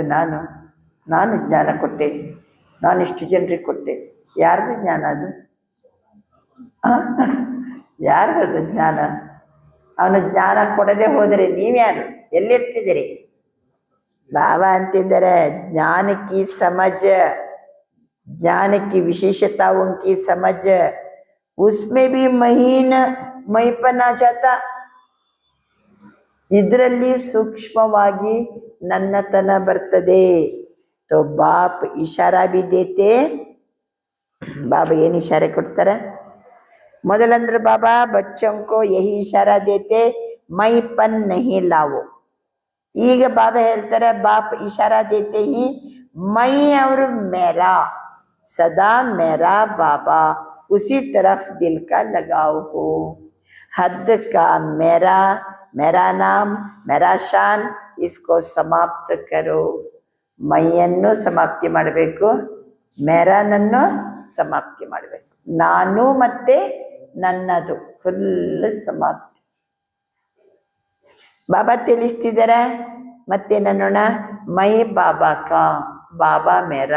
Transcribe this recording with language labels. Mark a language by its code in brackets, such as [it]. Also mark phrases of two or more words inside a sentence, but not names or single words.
[kn] ನಾನು ಜ್ಞಾನ ಕೊಟ್ಟೆ, ನಾನು ಇಷ್ಟು ಜನರಿಗೆ ಕೊಟ್ಟೆ. ಯಾರ್ದು ಜ್ಞಾನ ಅದು? ಯಾರ್ದು ಜ್ಞಾನ? ಅವನು ಜ್ಞಾನ ಕೊಡದೆ ಹೋದರೆ ನೀವ್ಯಾರು? ಎಲ್ಲಿರ್ತಿದ್ದೀರಿ? ಬಾಬಾ ಅಂತಿದ್ದಾರೆ, [hi] ज्ञान की समझ, ज्ञान की विशेषताओं की समझ, उसमें भी महीन मैपन आ जाता. [kn] ಇದರಲ್ಲಿ ಸೂಕ್ಷ್ಮವಾಗಿ ನನ್ನತನ ಬರ್ತದೆ. [hi] तो बाप इशारा भी देते. बाबा [kn] ಏನು ಇಶಾರೆ ಕೊಡ್ತಾರೆ? [hi] ಮೊದಲಂದ್ರೆ बाबा बच्चों को यही इशारा देते, मैपन नहीं लाओ. [kn] ಈಗ ಬಾಬಾ ಹೇಳ್ತಾರೆ, [hi] बाप इशारा देते हैं मैं और मेरा, सदा मेरा बाबा, उसी तरफ दिल का लगाव हो. हद का मेरा, मेरा नाम, मेरा शान, इसको समाप्त करो. [kn] ಮೈಯನ್ನು ಸಮಾಪ್ತಿ ಮಾಡಬೇಕು, ಮೇರಾನನ್ನು ಸಮಾಪ್ತಿ ಮಾಡಬೇಕು. ನಾನು ಮತ್ತೆ ನನ್ನದು ಫುಲ್ ಸಮಾಪ್ತಿ. ಬಾಬಾ ತಿಳಿಸ್ತಿದ್ದಾರೆ. ಮತ್ತೆ ನನ್ನೋಣ, [hi] मैं बाबा का, बाबा मेरा.